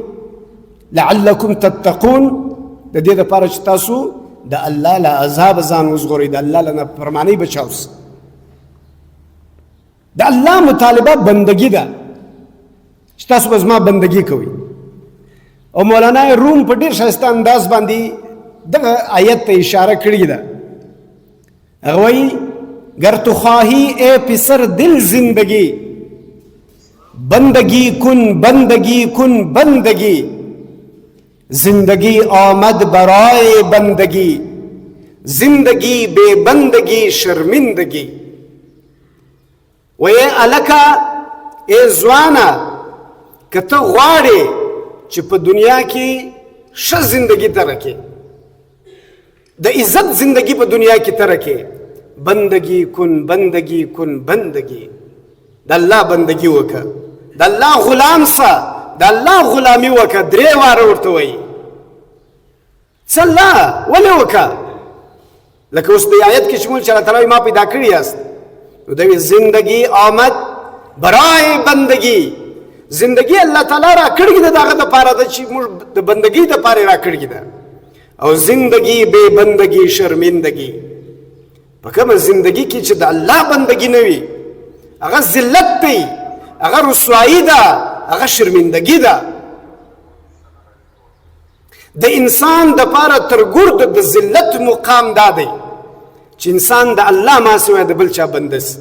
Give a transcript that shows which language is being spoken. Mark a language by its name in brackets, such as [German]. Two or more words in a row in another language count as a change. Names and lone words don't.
[Arabic] لعلکم تتقون، [Pashto] د دې دپاره چې تاسو د الله له عذاب ځان وژغورئ، د الله له نافرمانۍ بچاو سئ. د الله مطالبه بندگی ده چې تاسو به زما بندگی کوئ. او مولانا روم په ډېر ښایسته انداز باندې دغه آیت ته اشاره کړې ده. هغه وایي [Persian] گر تو خواهی اے پسر دل زندگی، بندگی کن بندگی کن بندگی، زندگی آمد برای بندگی، زندگی بے بندگی شرمندگی. [Pashto] و اے الکا اے زوانا که ته غواړې چې په دنیا کې ښه زندگی ته رکې، د عزت زندگی په دنیا کې ته رکې، [Persian] بندگی کن بندگی کن بندگی، [Pashto] د الله بندگی وکړه، د الله غلام سه، د الله غلامي وکړه. 3 واره ورته وایي څه الله ولې وکړه؟ لکه اوس د آیت کې شمول چې الله تعالی ما پیدا کړی یاست، نو دوی [Persian] زندگی آمد برای بندگی. [Pashto] زندگی الله تعالی را کړی ده دغه دپاره ده چې موږ د بندگی دپاره را کړی ده. [Persian] او زندگی بے بندگی شرمندگی، [Pashto] په کومه زندگی کې چې د الله بندگی نه وي هغه ذلت دی، هغه رسوایی ده، هغه شرمندگی ده. د انسان دپاره تر ګرد د ذلت مقام دا دی چې انسان د الله ما سوی د بل چا بنده سي.